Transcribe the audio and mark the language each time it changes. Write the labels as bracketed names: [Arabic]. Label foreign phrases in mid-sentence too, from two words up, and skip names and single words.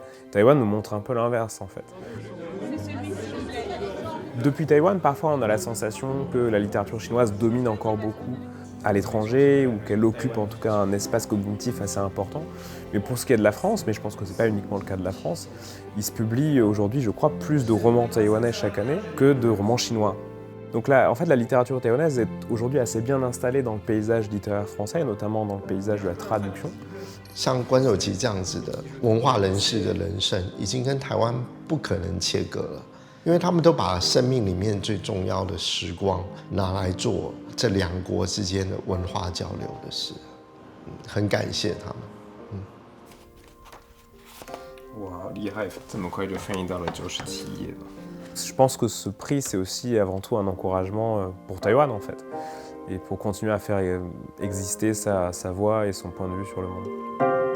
[French] Taïwan nous montre un peu l'inverse, en fait. Depuis Taïwan, parfois, on a la sensation que la littérature chinoise domine encore beaucoup à l'étranger, ou qu'elle occupe en tout cas un espace cognitif assez important. Mais pour ce qui est de la France, mais je pense que ce n'est pas uniquement le cas de la France, il se publie aujourd'hui, je crois, plus de romans taïwanais chaque année que de romans chinois. Donc là, en fait, la littérature taïwanaise est aujourd'hui assez bien installée dans le paysage littéraire français, notamment dans le paysage de la traduction. [Chinese] 像关守琪这样子的文化人士的人生，已经跟台湾不可能切割了，因为他们都把生命里面最重要的时光拿来做这两国之间的文化交流的事，很感谢他们。哇，厉害！这么快就翻译到了97页了。 [French] Je pense que ce prix, c'est aussi avant tout un encouragement pour Taïwan, en fait, et pour continuer à faire exister sa voix et son point de vue sur le monde.